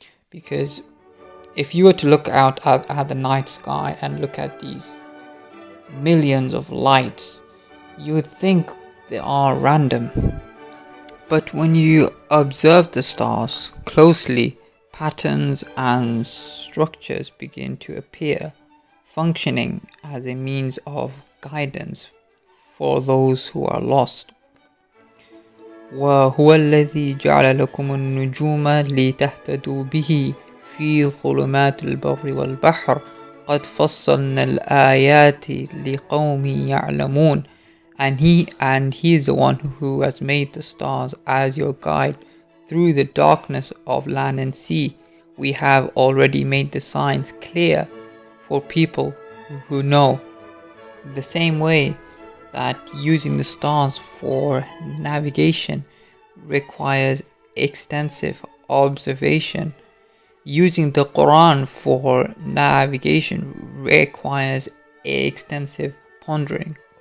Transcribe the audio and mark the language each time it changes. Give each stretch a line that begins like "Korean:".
English: Because if you were to look out at the night sky and look at these millions of lights, you would think they are random. But when you observe the stars closely, patterns and structures begin to appear, functioning as a means of guidance for those who are lost.
Arabic: وهو الذي جعل لكم النجوم لتهتدوا به في ظلمات البر والبحر قد فصلنا الآيات لقوم يعلمون.
English: And he is the one who has made the stars as your guide through the darkness of land and sea. We have already made the signs clear for people who know. The same way that using the stars for navigation requires extensive observation, using the Quran for navigation requires extensive pondering.